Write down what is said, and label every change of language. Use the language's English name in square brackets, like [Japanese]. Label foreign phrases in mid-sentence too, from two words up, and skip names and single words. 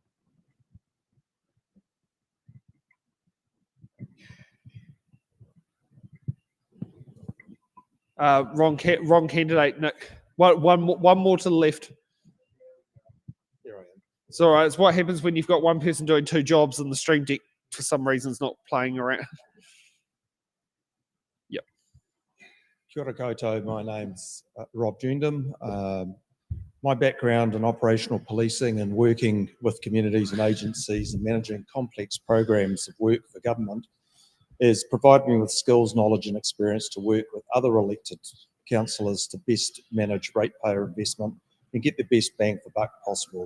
[English] Wrong candidate, Nick. One more to the left. Here I am. It's all right. It's what happens when you've got one person doing two jobs and the stream deck for some reason is not playing around. Yep. [Māori] Kia ora koutou, [English] my name's Rob Jundam. My background in operational policing and working with communities and agencies and managing complex programs of work for government has provided me with skills, knowledge and experience to work with other elected councillors to best manage ratepayer investment and get the best bang for buck possible.